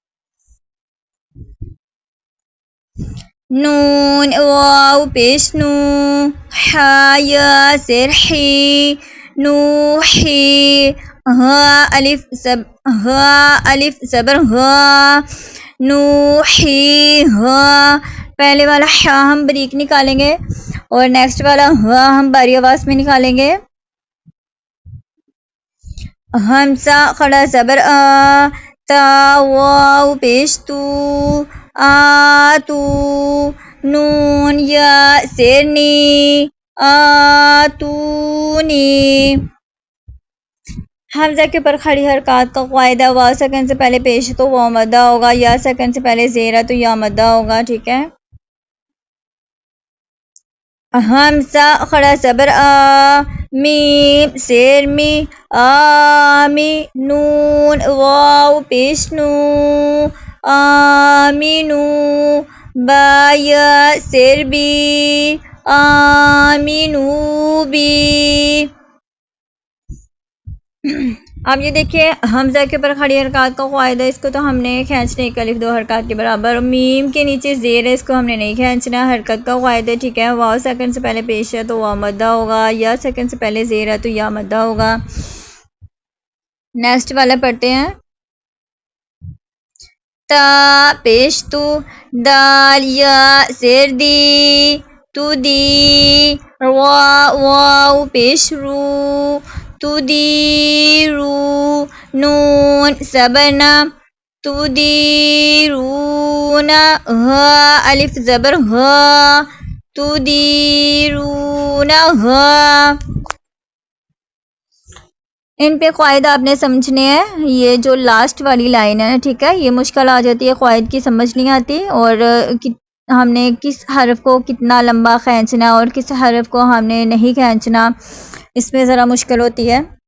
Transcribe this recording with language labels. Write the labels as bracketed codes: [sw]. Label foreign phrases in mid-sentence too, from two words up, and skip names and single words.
[ur] نون واو پیش نو، حا یا زیر حی نوحی، ہا الف زبر ہا نوحی ہا. پہلے والا حا ہم بریک نکالیں گے اور نیکسٹ والا ہا ہم باری آواز میں نکالیں گے. ہمزہ کھڑا زبر آ، تا واو پیش تو، آتو، نون یا زیر نی، آتونی. حمزہ کے اوپر کھڑی حرکات کا قاعدہ، واو سیکنڈ سے پہلے پیش تو واو مدہ ہوگا، یا سیکنڈ سے پہلے زیر ہے تو یا مدہ ہوگا. ٹھیک ہے. حمزہ کھڑا زبر آ، میم زیر می، آمی، نون واو پیش نو، آمینو، با یا زیر بی، آمینو بی. اب یہ دیکھیے حمزہ کے اوپر کھڑی حرکات کا قاعدہ، اس کو تو ہم نے کھینچنا ایک الف دو حرکات کے برابر. میم کے نیچے زیر ہے، اس کو ہم نے نہیں کھینچنا. حرکت کا قاعدہ ٹھیک ہے، واو سیکنڈ سے پہلے پیش ہے تو واو مدہ ہوگا، یا سیکنڈ سے پہلے زیر ہے تو یا مدہ ہوگا. نیکسٹ والا پڑھتے ہیں. تا پیش تو، دال یا زیر دی، تو دی، واو پیش رو، تدیرو، نون زبرنا، تدیرونا، ہا الف زبر ہا، تدیرونا ہا. ان پہ قواعد آپ نے سمجھنے ہیں. یہ جو لاسٹ والی لائن ہے ٹھیک ہے، یہ مشکل آ جاتی ہے، قواعد کی سمجھ نہیں آتی، اور ہم نے کس حرف کو کتنا لمبا کھینچنا اور کس حرف کو ہم نے نہیں کھینچنا، اس میں ذرا مشکل ہوتی ہے.